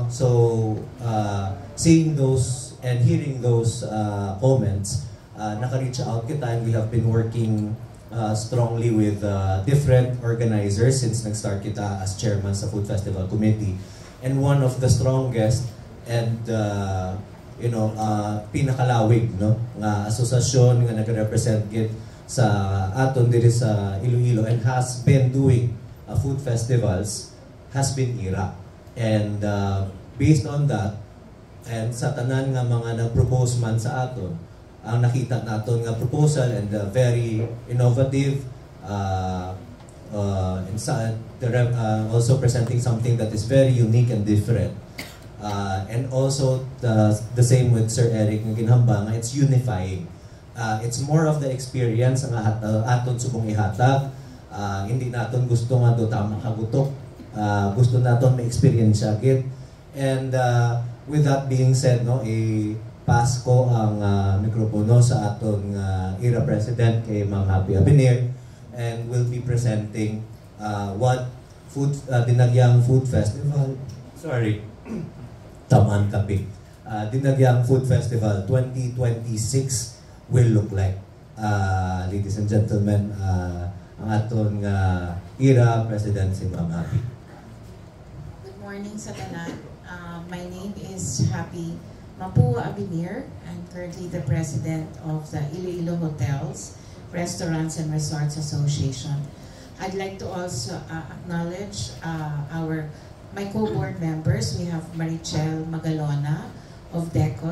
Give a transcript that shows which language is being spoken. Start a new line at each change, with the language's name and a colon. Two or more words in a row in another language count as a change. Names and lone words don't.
English: So seeing those and hearing those comments,
Hiligaynon: naka-reach out kita,
English: and we have been working strongly with different organizers since
Hiligaynon: nag-start kita
English: as chairman sa Food Festival Committee. And one of the strongest and
Hiligaynon: pinakalawig, no, nga asosasyon nga nag-represent sa aton diri sa Iloilo and
English: has been doing food festivals has been
Hiligaynon: IRA.
English: And based on that, and
Hiligaynon: sa tanan nga mga nag-propose man sa aton, ang nakita naton nga proposal
English: and very innovative, and also presenting something that is very unique and different. And also the same with Sir Eric
Hiligaynon: nga ginhamba nga
English: it's unifying. It's more of the experience
Hiligaynon: nga aton subong ihatag. Hindi naton gusto nga do tama kagutok. Gusto naton ma-experience gid.
English: And with that being said,
Hiligaynon: no, pass ko ang mikropono sa atong IRA President kay Ma'am Happy Abenir,
English: and will be presenting what Dinagyang Food Festival, Taman Kapit. Dinagyang Food Festival 2026 will look like. Ladies and gentlemen,
Hiligaynon: ang atong IRA President si Ma'am Happy.
English: Good morning
Hiligaynon: sa tanan.
English: My name is Happy Mapua Abenir. I'm currently the president of the Iloilo Hotels, Restaurants and Resorts Association. I'd like to also acknowledge my co-board members. We have Marichel Magalona of DECO.